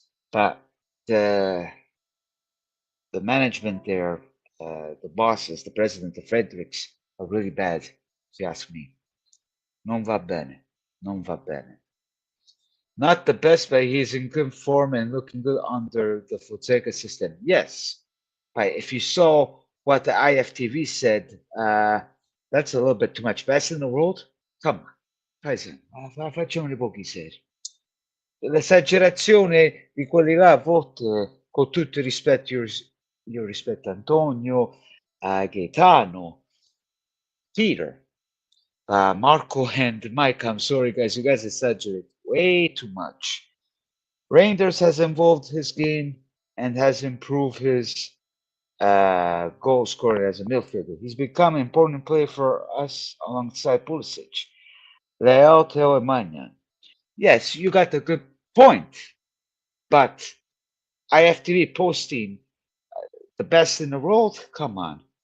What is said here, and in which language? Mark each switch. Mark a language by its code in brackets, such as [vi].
[en] But the the management there, the bosses, the president, the Fredericks are really bad, if you ask me. [it] Non va bene. Non va bene. [en] Not the best, but he's in good form and looking good under the Fonseca system. Yes. But if you saw what the IFTV said, that's a little bit too much. Best in the world? Come on. [it] Paese, facciamo un pochi seri. L'esagerazione di quelli là, a volte, con tutto il rispetto, io rispetto Antonio, Gaetano, Peter, Marco, and Mike. [en] I'm sorry, guys. You guys exaggerate way too much. Reinders has evolved his game and has improved his goal scorer as a midfielder. He's become an important player for us alongside Pulisic. Leao, Theo, and Magnan. Yes, you got a good point, but IFTV posting the best in the world? Come on.